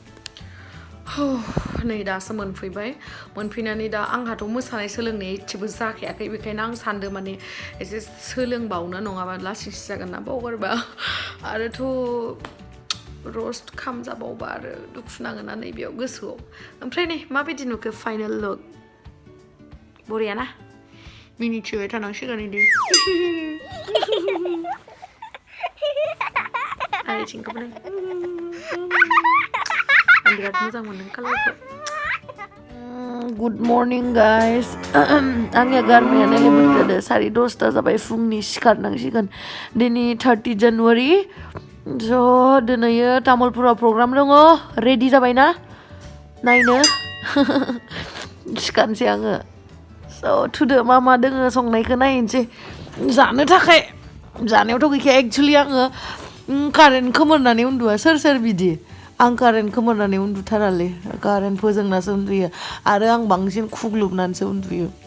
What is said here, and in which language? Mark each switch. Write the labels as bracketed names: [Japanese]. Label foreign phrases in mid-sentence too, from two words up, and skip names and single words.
[Bodo] नै दासो मोनफैनानै दा आंहाथ' मोसानाय सोलोंनाय एसेबो जाखायाखै बेखायनो आं सानदों माने एसे सोलोंबावनो नङाबा लासिंसि जागोन ना बावगारबा आरोथ' रस्ट खामजाबावबा आरो दुखु नाङो ना नैबेयाव गोसोआव ओमफ्राय नै माबायदि नुखो फाइनाल लुक बरिया ना मिनिथिबाय थानांसिगोन इदि आइथिंखौबो बिराद मोजां मोनो कालारखौ [English] Good morning guys [Bodo] आंनिया गारमायानो लेबुजादो 10:30 जाबाय फुंनि सिखारनांसिगोन दिनै 30 जानुवारि स' दिनैयो तामुलपुराव प्रग्राम दङ रेडि जाबायना नायनो सिखारनोसै आङो स' थुदो मा दोङो संनायखौ नायनोसै जानो थाखाय जानायावथ' गैखाया एक्चुअलि आङो कारेन्ट खोमोरनानै उन्दुआ सोर बिदि आं कारेन्ट खोमोरनानै उन्दुथारालै कारेन्ट फोजोंनासो उन्दुयो आरो आं बांसिन खुग्लुबनानैसो उन्दुयो